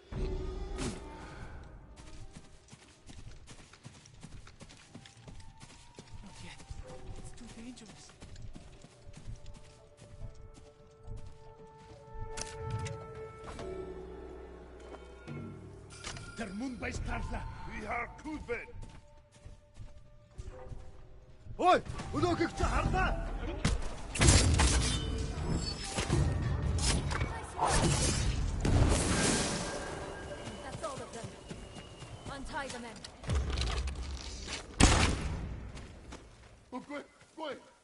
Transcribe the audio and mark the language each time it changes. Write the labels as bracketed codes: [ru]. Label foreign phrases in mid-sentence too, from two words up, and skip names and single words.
[en] Not yet. It's too dangerous. [mn] Тэр мөн баястарлаа. [en] We are Kuben. [mn] Ой, өнөөхийг чи харлаа. [en] That's all of them. Untie the men. Quick, quick.